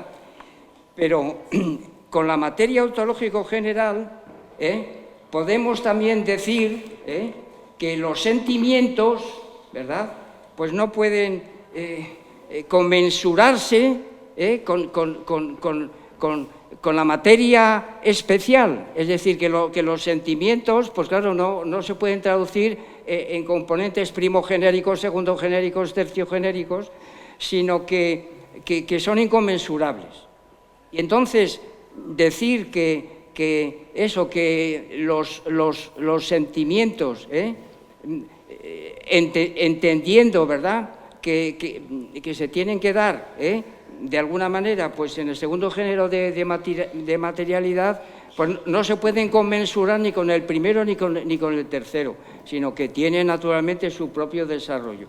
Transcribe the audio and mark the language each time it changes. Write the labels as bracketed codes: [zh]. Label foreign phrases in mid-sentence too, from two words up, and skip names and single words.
[es] Pero con la materia ontológica general podemos también decir que los sentimientos, ¿verdad?, pues no pueden conmensurarse con la materia especial. Es decir, que los sentimientos, pues claro, no se pueden traducir en componentes primogenéricos, segundogenéricos, terciogenéricos, sino que son inconmensurables. Y entonces, decir que los sentimientos, entendiendo, ¿verdad?, que se tienen que dar, de alguna manera, pues en el segundo género de materialidad, pues no se pueden conmensurar ni con el primero ni con el tercero, sino que tienen naturalmente su propio desarrollo.